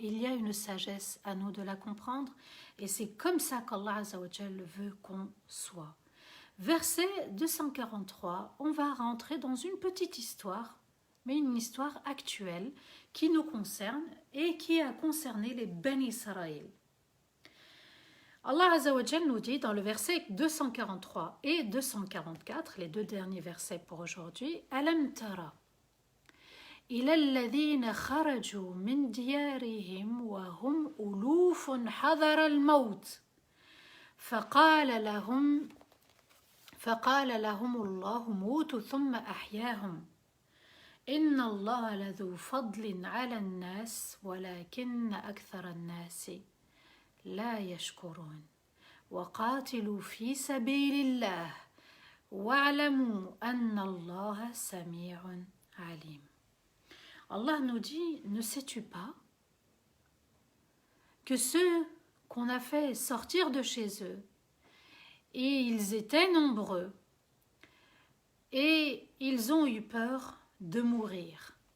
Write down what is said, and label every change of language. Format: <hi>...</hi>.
<fr>Il y a une sagesse à nous de la comprendre et c'est comme ça qu'Allah Azza wa Jal veut qu'on soit. Verset 243, on va rentrer dans une petite histoire, mais une histoire actuelle qui nous concerne et qui a concerné les Ben Israël. Allah Azza wa Jal nous dit dans le verset 243 et 244, les deux derniers versets pour aujourd'hui,</fr> <ar>Alam tara إلى الذين خرجوا من ديارهم وهم ألوف حذر الموت فقال لهم الله موتوا ثم أحياهم إن الله لذو فضل على الناس ولكن أكثر الناس لا يشكرون وقاتلوا في سبيل الله واعلموا أن الله سميع عليم.</ar> <fr>Allah nous dit, ne sais-tu pas que ceux qu'on a fait sortir de chez eux, et ils étaient nombreux, et ils ont eu peur de mourir.</fr>